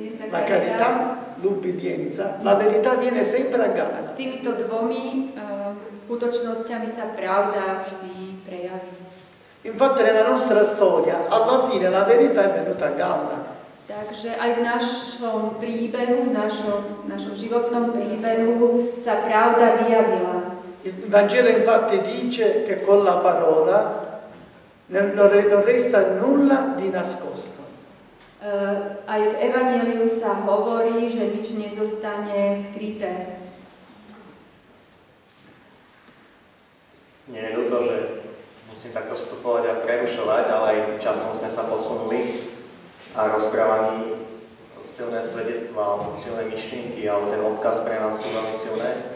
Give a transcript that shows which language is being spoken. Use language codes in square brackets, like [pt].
[it] La carità, l'ubbidienza, la verità viene sempre a galla. [sk] A s týmito dvomi skutočnosťami sa pravda vždy prejaví. [it] Infatti nella nostra storia, alla fine la verità è venuta a galla. [sk] Takže aj v našom príbehu, v našom životnom príbehu sa pravda vyjavila. [it] Il Vangelo infatti dice che con la parola non resta nulla di nascosto. [sk] Aj v Evanjeliu sa hovorí, že nič nezostane skryté. Nie je ľúto, že musím takto vstupovať a prerušovať, ale aj časom sme sa posunuli a rozprávaní silné svedectvá, silné myšlienky, ale ten odkaz pre nás sú veľmi silné.